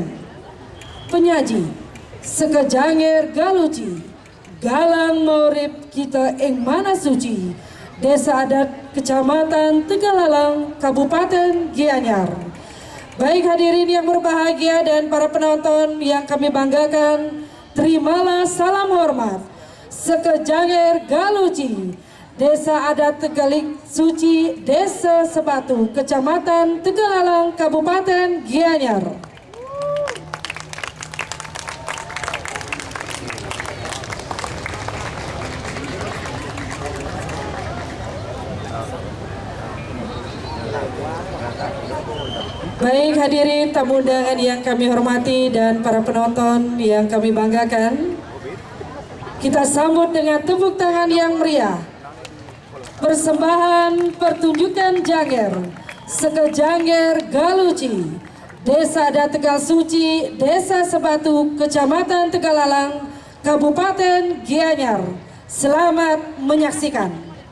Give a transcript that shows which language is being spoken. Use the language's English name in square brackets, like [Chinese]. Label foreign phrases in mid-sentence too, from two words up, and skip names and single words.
[Indonesian] Penyaji Sekejanger Galuci Galang Maurib kita ing Mana Suci, Desa Adat Kecamatan Tegalalang, Kabupaten Gianyar. Baik hadirin yang berbahagia dan para penonton yang kami banggakan, terimalah salam hormat Sekejanger Galuci, Desa Adat Tegalik Suci, Desa Sebatu, Kecamatan Tegalalang, Kabupaten Gianyar. Baik hadirin tamu undangan yang kami hormati dan para penonton yang kami banggakan, kita sambut dengan tepuk tangan yang meriah persembahan pertunjukan Janger Sekejanger Galuci, Desa Adat Tegal Suci, Desa Sebatu, Kecamatan Tegalalang, Kabupaten Gianyar. Selamat menyaksikan.